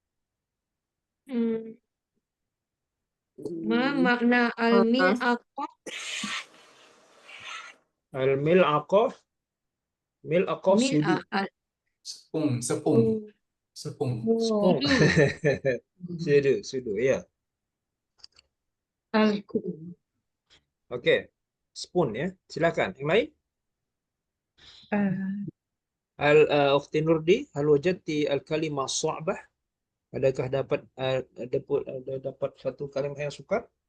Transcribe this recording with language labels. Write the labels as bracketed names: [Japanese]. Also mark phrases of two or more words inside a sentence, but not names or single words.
[Arabic] ما معنى الملعقة? الملعقة. ملعقة sudu. Mil'ah. [Malay] Sepung. Sepung. Sudu. Sudu, ya. [Arabic] Al-Kub. [Malay] Oke. Spoon ya. Silakan. Yang lain? [Arabic] أختي Nurdi، هل وجدت الكلمة صعبة? [Malay] Adakah dapat satu kalimah yang sukar?